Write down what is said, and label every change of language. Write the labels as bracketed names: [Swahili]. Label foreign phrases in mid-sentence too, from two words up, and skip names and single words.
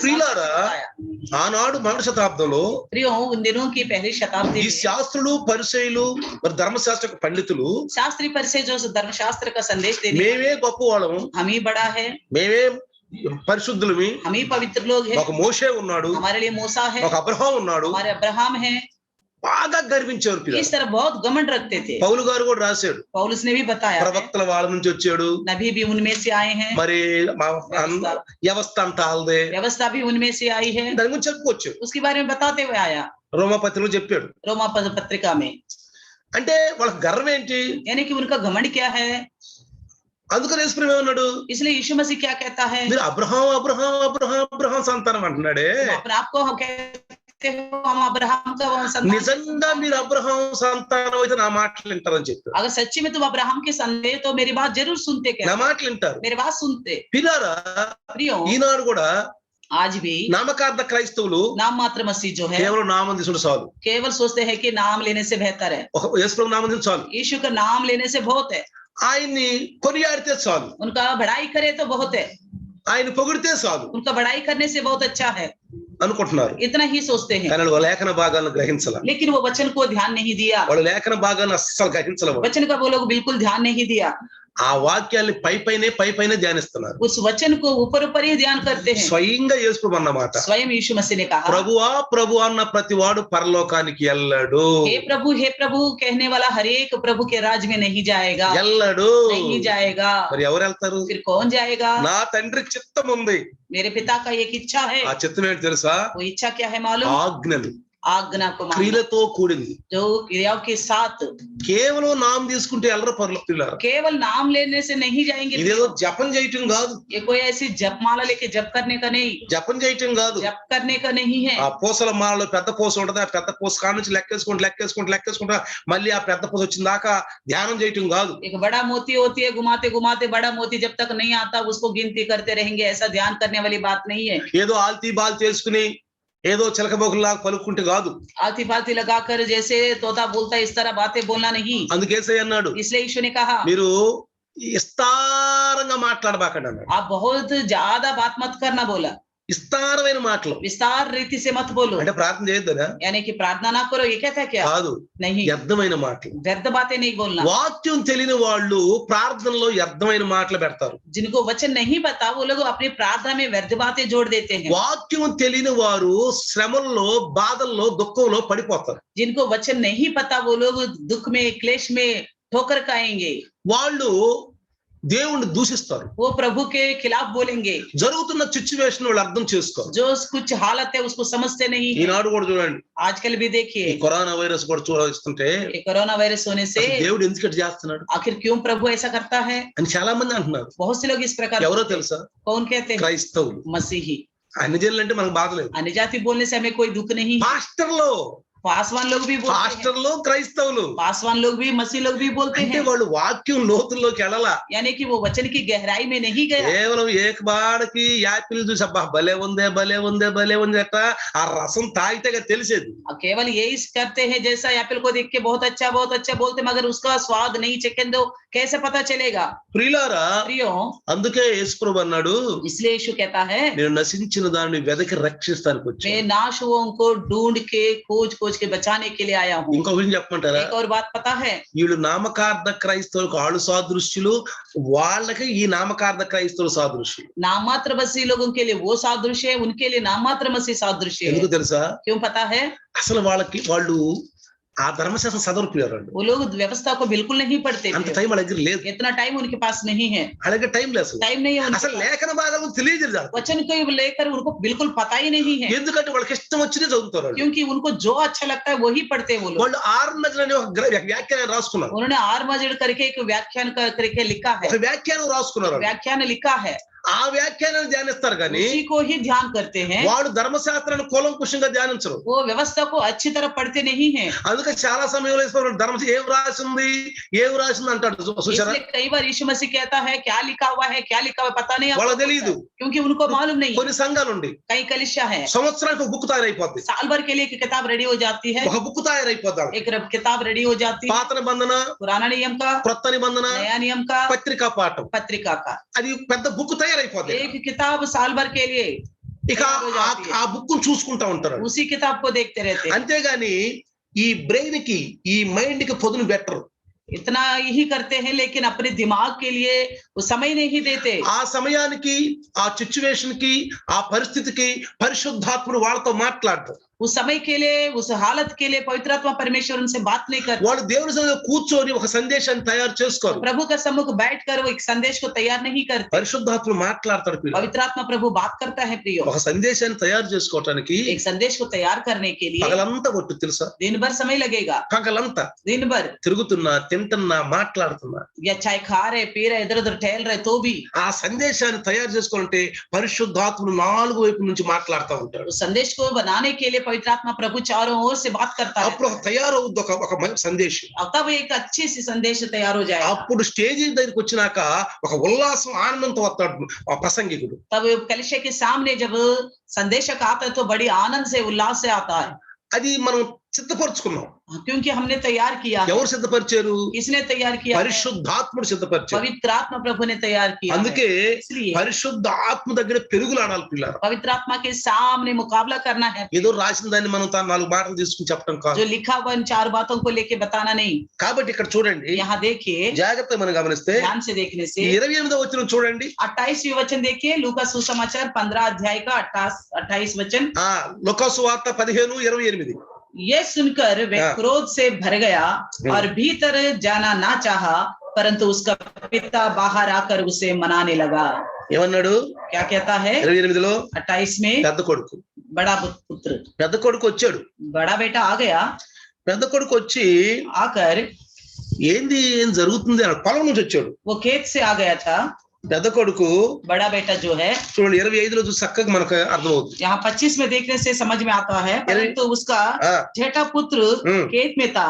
[Telugu] ప్రియులారా, ఆనాడు మొదటి శతాబ్దంలో [Hindi] प्रियो उन दिनों की पहली शताब्दी [Telugu] ఈ [Hindi] में [Telugu] శాస్త్రులు పరిసయ్యులు మరి ధర్మశాస్త్ర పండితులు [Hindi] शास्त्री परिचय जो धर्मशास्त्र का संदेश देने [Telugu] మేమే గొప్ప వాళ్ళము, [Hindi] हम ही बड़ा है, [Telugu] మేమే పరిశుద్ధులమి, [Hindi] हम ही पवित्र लोग हैं, [Telugu] ఒక మోషే ఉన్నాడు, [Hindi] हमारे लिए मूसा है, [Telugu] ఒక అబ్రహాం ఉన్నాడు, [Hindi] हमारे अब्राहम है, [Telugu] బాగా గర్వించారు పిల్లలు. [Hindi] इस तरह बहुत घमंड रखते थे। [Telugu] పౌలు గారు కూడా రాశాడు, [Hindi] पौलुस ने भी बताया है, [Telugu] ప్రవక్తల వాళ్ళ నుంచి వచ్చాడు, [Hindi] नबी भी उनमें से आए हैं, [Telugu] మరి వ్యవస్థ అంతా ఆల్దే, [Hindi] व्यवस्था भी उनमें से आई है, [Telugu] దాని గురించి చెప్పుకోవచ్చు. [Hindi] उसके बारे में बताते हुए आया [Telugu] రోమాపత్రికలో చెప్పాడు. [Hindi] रोमा पत्रिका में। [Telugu] అంటే వాళ్ళ గర్వం ఏంటి? [Hindi] यानी कि उनका घमंड क्या है। [Telugu] అందుకని యేసు ప్రభు ఏమన్నాడు? [Hindi] इसलिए यीशु मसीह क्या कहता है, [Telugu] మీరు అబ్రహాం అబ్రహాం అబ్రహాం అబ్రహాం సంతానం అంటున్నాడే. [Hindi] अपने आप को हम कहते हो हम अब्राहम का संतान। [Telugu] నిజంగా మీరు అబ్రహాం సంతానం అయితే నా మాటలు వింటారని చెప్పాడు. [Hindi] अगर सच्ची में तुम अब्राहम के संतान तो मेरी बात जरूर सुनते, [Telugu] నా [Hindi] क्या [Telugu] మాటలు వింటారు. [Hindi] मेरी बात सुनते। [Telugu] పిల్లారా, [Hindi] प्रियो [Telugu] ఈనాడు కూడా [Hindi] आज भी [Telugu] నామకార్థ క్రైస్తవులు [Hindi] नाम मात्र मसीह जो है [Telugu] కేవలం నామం తీసుకుంటే చాలు. [Hindi] केवल सोचते हैं कि नाम लेने से बेहतर है, [Telugu] ఒక యేసు ప్రభు నామం తీసుకుంటే చాలు, [Hindi] यीशु का नाम लेने से बहुत है, [Telugu] ఆయన్ని కొనియాడితే చాలు, [Hindi] उनका बढ़ाई करे तो बहुत है, [Telugu] ఆయన పొగిడితే చాలు [Hindi] उनका बढ़ाई करने से बहुत अच्छा है, [Telugu] అనుకుంటున్నారు. [Hindi] इतना ही सोचते हैं। [Telugu] కానీ వాళ్ళు లేఖన భాగాలను గ్రహించాల. [Hindi] लेकिन वो वचन को ध्यान नहीं दिया, [Telugu] వాళ్ళు లేఖన భాగాలను అస్సలు గ్రహించలే. [Hindi] वचन का वो लोग बिल्कुल ध्यान नहीं दिया, [Telugu] ఆ వాక్యాల్ని పైపైనే ధ్యానిస్తున్నారు. [Hindi] उस वचन को ऊपर ऊपर ही ध्यान करते हैं। [Telugu] స్వయంగా యేసు ప్రభు అన్నమాట, [Hindi] स्वयं यीशु मसीह ने कहा, [Telugu] ప్రభువా ప్రభు అన్న ప్రతివాడు పరలోకానికి వెళ్ళడు. [Hindi] हे प्रभु कहने वाला हर एक प्रभु के राज में नहीं जाएगा, [Telugu] వెళ్ళడు. [Hindi] नहीं जाएगा। [Telugu] మరి ఎవరు వెళ్తారు? [Hindi] फिर कौन जाएगा? [Telugu] నా తండ్రి చిత్తం ఉంది. [Hindi] मेरे पिता का एक इच्छा है। [Telugu] ఆ చిత్తం ఏంటి తెలుసా? [Hindi] वो इच्छा क्या है मालूम? [Telugu] ఆజ్ఞలు, [Hindi] आज्ञा को मानना, [Telugu] క్రియలతో కూడింది. [Hindi] जो क्रियाओं के साथ। [Telugu] కేవలం నామం తీసుకుంటే వెళ్ళరు పరలోకానికి. [Hindi] केवल नाम लेने से नहीं जाएंगे। [Telugu] ఇదేదో జపం చేయటం కాదు, [Hindi] ये कोई ऐसी जपमाला लेके जप करने का नहीं, [Telugu] జపం చేయటం కాదు. [Hindi] जप करने का नहीं है। [Telugu] ఆ పూసల మాలలో పెద్ద పూస ఉంటది, ఆ పెద్ద పూస కాడ నుంచి లెక్కేసుకుంటా మళ్ళీ ఆ పెద్ద పూస వచ్చిన దాకా ధ్యానం చేయటం కాదు. [Hindi] एक बड़ा मोती होती है, घुमाते घुमाते बड़ा मोती जब तक नहीं आता उसको गिनती करते रहेंगे, ऐसा ध्यान करने वाली बात नहीं है। [Telugu] ఏదో ఆల్తీ బాల్ చేసుకుని ఏదో చిలకబోకులాగా పలుకుంటే కాదు. [Hindi] आती फाती लगाकर जैसे तोता बोलता है इस तरह बातें बोलना नहीं। [Telugu] అందుకేసే అన్నాడు, [Hindi] इसलिए यीशु ने कहा, [Telugu] మీరు విస్తారంగా మాట్లాడబాకండి అన్నాడు. [Hindi] आप बहुत ज्यादा बात मत करना बोला, [Telugu] విస్తారమైన మాటలు [Hindi] विस्तार रीति से मत बोलो। [Telugu] అంటే ప్రార్థన చేయొద్దనా? [Hindi] यानी कि प्रार्थना ना करो, ये कहता है क्या? [Telugu] కాదు, [Hindi] नहीं, [Telugu] వ్యర్థమైన మాటలు. [Hindi] व्यर्थ बातें नहीं बोलना। [Telugu] వాక్యం తెలియని వాళ్ళు ప్రార్థనలో వ్యర్థమైన మాటలు పెడతారు. [Hindi] जिनको वचन नहीं पता वो लोग अपनी प्रार्थना में व्यर्थ बातें जोड़ देते हैं। [Telugu] వాక్యం తెలియని వారు శ్రమల్లో, బాధల్లో, దుఃఖంలో పడిపోతారు. [Hindi] जिनको वचन नहीं पता वो लोग दुख में, क्लेश में ठोकर खाएंगे, [Telugu] వాళ్ళు దేవుణ్ణి దూషిస్తారు. [Hindi] वो प्रभु के खिलाफ बोलेंगे। [Telugu] జరుగుతున్న సిచ్యువేషన్ వాళ్ళు అర్థం చేసుకోరు. [Hindi] जो कुछ हालत है उसको समझते नहीं है। [Telugu] ఈనాడు కూడా చూడండి, [Hindi] आजकल भी देखिए, [Telugu] ఈ కరోనా వైరస్ కూడా చూస్తుంటే [Hindi] ये कोरोना वायरस होने से [Telugu] దేవుడు ఎందుకు ఇట్లా చేస్తున్నాడు [Hindi] आखिर क्यों प्रभु ऐसा करता है, [Telugu] అని చాలా మంది అంటున్నారు. [Hindi] बहुत से लोग इस प्रकार [Telugu] ఎవరో తెలుసా? [Hindi] कौन कहते हैं? [Telugu] క్రైస్తవులు. [Hindi] मसीही। [Telugu] అన్ని జనులు అంటే మనకు బాధ లేదు. [Hindi] अन्य जाति बोलने से हमें कोई दुख नहीं। [Telugu] పాస్టర్లు, [Hindi] पासवान लोग भी बोलते हैं, [Telugu] పాస్టర్లు క్రైస్తవులు [Hindi] पासवान लोग भी, मसीह लोग भी बोलते [Telugu] అంటే [Hindi] हैं। [Telugu] వాళ్ళు వాక్యం లోతుల్లోకి వెళ్ళాలా. [Hindi] यानी कि वो वचन की गहराई में नहीं गया, [Telugu] కేవలం ఏక బాడకి యాపిల్ చూసి అబ్బా భలే ఉందే అట్ట ఆ రసం తాగితే తెలిసేది. [Hindi] केवल यही करते हैं, जैसा एप्पल को देख के बहुत अच्छा बोलते, मगर उसका स्वाद नहीं चखें तो कैसे पता चलेगा? [Telugu] ప్రియులారా, [Hindi] प्रियो, [Telugu] అందుకే యేసు ప్రభు అన్నాడు, [Hindi] इसलिए यीशु कहता है, [Telugu] నేను నశించిన దాన్ని వెదకి రక్షిస్తానికి వచ్చాను. [Hindi] मैं नाश हुओं को ढूंढ के खोज को खोज के बचाने के लिए आया हूँ। [Telugu] ఇంకో విషయం చెప్పమంటారా? [Hindi] एक और बात पता है, [Telugu] వీళ్ళు నామకార్థ క్రైస్తవులకు వాళ్ళు సాదృశ్యులు, వాళ్ళకి ఈ నామకార్థ క్రైస్తవులు సాదృశ్యులు. [Hindi] नाममात्र मसीह लोगों के लिए वो सादृश्य है, उनके लिए नाममात्र मसीह सादृश्य है। [Telugu] ఎందుకు తెలుసా? [Hindi] क्यों पता है? [Telugu] అసలు వాళ్ళు ఆ ధర్మశాస్త్రం చదవకపోయారండి. [Hindi] वो लोग व्यवस्था को बिल्कुल नहीं पढ़ते [Telugu] అంత [Hindi] थे। [Telugu] టైం వాళ్ళ దగ్గర లేదు. [Hindi] इतना टाइम उनके पास नहीं है, [Telugu] అలాగే టైం లేదు అసలు. [Hindi] टाइम नहीं है उनके [Telugu] అసలు [Hindi] पास। [Telugu] లేఖన భాగాలు తెలియజేది. [Hindi] वचन को लेकर उनको बिल्कुल पता ही नहीं है, [Telugu] ఎందుకంటే వాళ్ళకి ఇష్టం వచ్చింది చదువుతారు వాళ్ళు. [Hindi] क्योंकि उनको जो अच्छा लगता है वही पढ़ते हैं वो लोग। [Telugu] వాళ్ళు ఆర్మజన్ అనే ఒక వ్యాఖ్యానం రాసుకున్నారు. [Hindi] उन्होंने आर्मजड़ करके एक व्याख्यान करके लिखा है, [Telugu] ఒక వ్యాఖ్యానం రాసుకున్నారు. [Hindi] व्याख्यान लिखा है, [Telugu] ఆ వ్యాఖ్యానాన్ని ధ్యానిస్తారు కానీ [Hindi] उसी को ही ध्यान करते हैं। [Telugu] వాడు ధర్మశాస్త్రాన్ని కూలంకుషంగా ధ్యానించరు. [Hindi] वो व्यवस्था को अच्छी तरह पढ़ते नहीं है। [Telugu] అందుకే చాలా సమయంలో ధర్మ ఏం రాసింది అంటాడు చూసారా? [Hindi] इसलिए कई बार यीशु मसीह कहता है क्या लिखा हुआ है, क्या लिखा हुआ है पता नहीं [Telugu] వాళ్ళకి [Hindi] आपको, [Telugu] తెలియదు. [Hindi] क्योंकि उनको मालूम नहीं। [Telugu] కొన్ని సంఘాలుండి [Hindi] कई कलिसिया है, [Telugu] సంవత్సరానికి ఒక బుక్ తయారైపోద్ది. [Hindi] साल भर के लिए एक किताब रेडी हो जाती है, [Telugu] ఒక బుక్ తయారైపోద్దాం. [Hindi] एक किताब रेडी हो जाती है, [Telugu] పాత నిబంధన, [Hindi] पुराना नियम का, [Telugu] క్రొత్త నిబంధన, [Hindi] नया नियम का, [Telugu] పత్రికా పాఠం, [Hindi] पत्रिका का, [Telugu] అది పెద్ద బుక్ తయారైపోద్ది. [Hindi] एक किताब साल भर के लिए [Telugu] ఇక ఆ బుక్ చూసుకుంటా ఉంటారు. [Hindi] उसी किताब को देखते रहते हैं। [Telugu] అంతేగాని ఈ బ్రెయిన్ కి ఈ మైండ్ కి పొదును బెటర్. [Hindi] इतना यही करते हैं, लेकिन अपने दिमाग के लिए वो समय नहीं देते। [Telugu] ఆ సమయానికి, ఆ సిచ్యువేషన్ కి, ఆ పరిస్థితికి పరిశుద్ధాత్ముడు వాళ్ళతో మాట్లాడతారు. [Hindi] उस समय के लिए, उस हालत के लिए पवित्र आत्मा परमेश्वर उनसे बात नहीं करता। [Telugu] వాళ్ళు దేవుని సన్నిధిలో కూర్చొని ఒక సందేశాన్ని తయారు చేసుకోరు. [Hindi] प्रभु का सम्मुख बैठकर वो एक संदेश को तैयार नहीं करते। [Telugu] పరిశుద్ధాత్ముడు మాట్లాడతాడు. [Hindi] पवित्र आत्मा प्रभु बात करता है प्रियो। [Telugu] ఒక సందేశాన్ని తయారు చేసుకోవటానికి [Hindi] एक संदेश को तैयार करने के लिए [Telugu] పగలంతా ఒట్టు తెలుసా? [Hindi] दिन भर समय लगेगा। [Telugu] పగలంతా [Hindi] दिन भर [Telugu] తిరుగుతున్నా, తింటున్నా, మాట్లాడుతున్నా, [Hindi] या चाय खा रहे, पी रहे, इधर उधर टहल रहे तो भी [Telugu] ఆ సందేశాన్ని తయారు చేసుకోవాలంటే పరిశుద్ధాత్ముడు నాలుగు వైపు నుంచి మాట్లాడుతూ ఉంటాడు. [Hindi] उस संदेश को बनाने के लिए पवित्र आत्मा प्रभु चारों ओर से बात करता है। [Telugu] అప్పుడు తయారవుద్ది ఒక మంచి సందేశం. [Hindi] तब एक अच्छी सी संदेश तैयार हो जाएगा। [Telugu] అప్పుడు స్టేజ్ దగ్గరికి వచ్చినాక ఒక ఉల్లాసం, ఆనందంతో వస్తాడు ఆ ప్రసంగికుడు. [Hindi] तब कलिसिया के सामने जब संदेशक आता है तो बड़ी आनंद से, उल्लास से आता है। [Telugu] అది మనం సిద్ధపరచుకున్నాం. [Hindi] क्योंकि हमने तैयार किया है। [Telugu] ఎవరు సిద్ధపరిచారు? [Hindi] किसने तैयार किया है? [Telugu] పరిశుద్ధాత్ముడు సిద్ధపరిచారు. [Hindi] पवित्र आत्मा प्रभु ने तैयार किया है। [Telugu] అందుకే [Hindi] इसलिए [Telugu] పరిశుద్ధ ఆత్మ దగ్గర పెరుగులాడాలి పిల్లలు. [Hindi] पवित्र आत्मा के सामने मुकाबला करना है। [Telugu] ఏదో రాసిన దాన్ని మనం నాలుగు మాటలు తీసుకుని చెప్పడం కాదు. [Hindi] जो लिखा हुआ इन 4 बातों को लेके बताना नहीं। [Telugu] కాబట్టి ఇక్కడ చూడండి, [Hindi] यहाँ देखिए, [Telugu] జాగ్రత్తగా మనం గమనిస్తే [Hindi] ध्यान से देखने से [Telugu] 28వ వచనం చూడండి. [Hindi] 28वें वचन देखिए, लूका सुसमाचार 15 अध्याय का 28 वचन। [Telugu] లూకా సువార్త 15:28. [Hindi] ये सुनकर वह हाँ। क्रोध से भर गया और भीतर जाना ना चाहा, परंतु उसका पिता बाहर आकर उसे मनाने लगा। [Telugu] ఏమన్నాడు? [Hindi] क्या कहता है? [Telugu] 28లో [Hindi] 28 में [Telugu] పెద్ద కొడుకు [Hindi] बड़ा पुत्र, [Telugu] పెద్ద కొడుకు వచ్చాడు. [Hindi] बड़ा बेटा आ गया। [Telugu] పెద్ద కొడుకు వచ్చి [Hindi] आकर [Telugu] ఏం జరుగుతుంది అని పొలం నుంచి వచ్చాడు. [Hindi] वो खेत से आ गया था। [Telugu] పెద్ద కొడుకు [Hindi] बड़ा बेटा जो है, [Telugu] చూడండి 25లో చూసి చక్కగా మనకు అర్థమవుతుంది. [Hindi] यहाँ 25 में देखने से समझ में आता है, परंतु उसका ఆ, जेठा पुत्र खेत में था।